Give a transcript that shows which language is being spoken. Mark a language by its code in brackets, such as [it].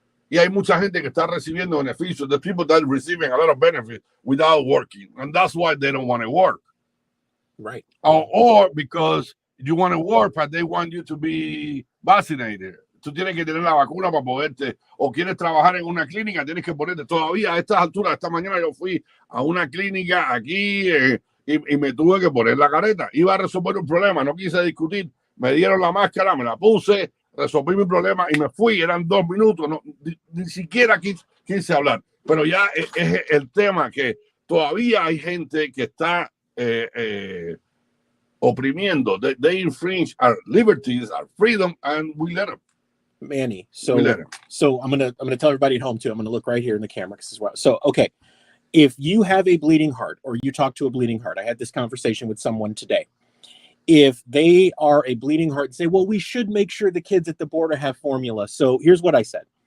[es] Y hay mucha gente que está recibiendo beneficios. [en] The people that are receiving a lot of benefits without working. And that's why they don't want to work. Right. Or because you want to work, but they want you to be vaccinated. [es] Tú tienes que tener la vacuna para poderte, o quieres trabajar en una clínica, tienes que ponerte. Todavía a estas alturas, esta mañana yo fui a una clínica aquí y me tuve que poner la careta. Iba a resolver un problema, no quise discutir. Me dieron la máscara, me la puse, resolví mi problema y me fui. Eran 2 minutos, ni siquiera quise hablar. Pero ya es el tema, que todavía hay gente que está oprimiendo. [en] They infringe our liberties, our freedom, and we let them. Manny, so I'm gonna tell everybody at home too. I'm gonna look right here in the camera as well. So okay, if you have a bleeding heart, or you talk to a bleeding heart, I had this conversation with someone today. If they are a bleeding heart and say, well, we should make sure the kids at the border have formula. So here's what I said.